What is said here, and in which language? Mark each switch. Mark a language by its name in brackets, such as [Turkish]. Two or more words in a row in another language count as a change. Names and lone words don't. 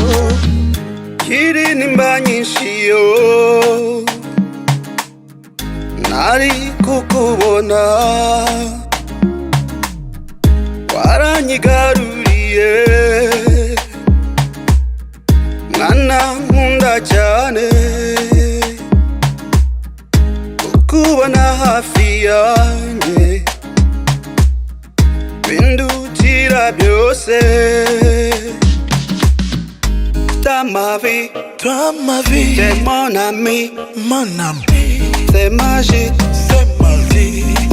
[Kinyarwanda] kiri nimba nyinshi yo, nari kukubona waranyigaruriye, mwana nkunda cyane, kukubona hafi yanjye bindutira byose. [French] Dans ma vie, Toi ma vie, t'es mon ami, mon ami, c'est magique, c'est ma vie.